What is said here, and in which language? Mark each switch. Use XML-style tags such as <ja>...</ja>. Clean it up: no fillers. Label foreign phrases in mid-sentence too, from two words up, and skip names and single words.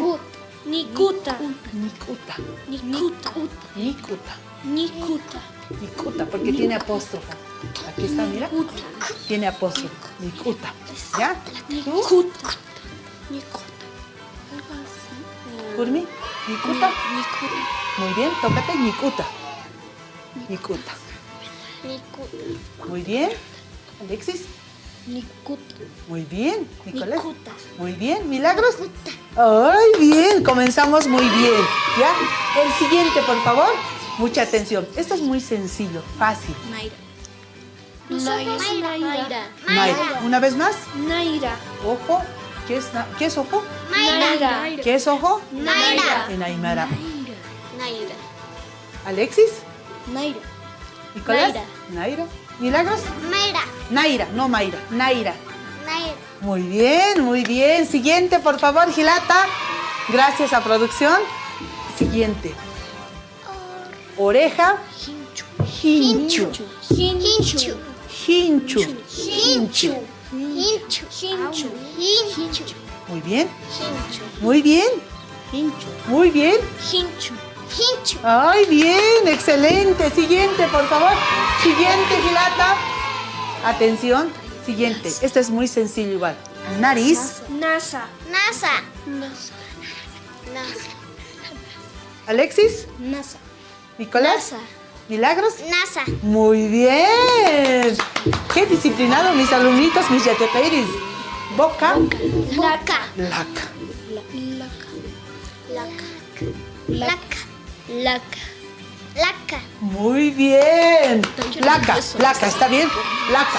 <ay>Nikuta. Nikuta. Nikuta. Nikuta. Nikuta. Nikuta,</ay> <es>porque tiene apóstrofo. Aquí está, mira. Tiene apóstrofo. Nikuta. ¿Ya? ¿Tú?</es> <ay>Nikuta. Nikuta.</ay> <es>Algo así.</es> <ay>Kurmi. Nikuta. Nikuta.</ay> <es>Muy bien, tócate.</es> <ay>Nikuta. Nikuta. Nikuta.</ay> <es>Muy bien. Alexis.</es> <ay>Nikuta.</ay> <es>Muy bien. Nicolás.</es> <ay>Nikuta.</ay> <es>Muy bien. Milagros. Ay, bien. Comenzamos muy bien. ¿Ya? El siguiente, por favor. Mucha atención. Esto es muy sencillo, fácil.</es> <ay>Naira. Naira. Naira.</ay> <es>Una vez más.</es> <ay>Naira.</ay> <es>Ojo. ¿Qué es ojo?</es> <ay>Naira.</ay> <es>¿Qué es ojo?</es> <ay>Naira.</ay> <es>En aymara.</es> <ay>Naira.</ay> <es>Alexis.</es> <ay>Naira.</ay> <es>Nicolás.</es> <ay>Naira. Naira. Milagros. Naira.</ay> <es>Naira, no Mayra. Naira.</es> <ay>Naira.</ay> <es>Muy bien, muy bien. Siguiente, por favor, Gilata. Gracias a producción. Siguiente. Oreja.</es> <ay>Hinchu. Hinchu. Hinchu. Hinchu. Hinchu. Hinchu.</ay> <es>Muy bien.</es> <ay>Hinchu.</ay> <es>Muy bien. Muy bien.</es> <ay>Hinchu. Hinchu.</ay> <es>Ay, bien, excelente. Siguiente, por favor. Siguiente, Gilata. Atención. Siguiente. Este es muy sencillo igual. Nariz.</es> <ay>NASA. NASA. NASA. NASA.</ay> <es>Alexis.</es> <ay>NASA.</ay> <es>Nicolás.</es> <ay>NASA.</ay> <es>Milagros.</es> <ay>NASA.</ay> <es>Muy bien. Qué disciplinado mis alumnitos, mis yateperis. Boca.</es> <ay>Laca. Laca. Laca. Laca. Laca. Laca.</ay> <es>Muy bien.</es> <ay>Laca. Laca.</ay> <es>¿Está bien? Laca.</es>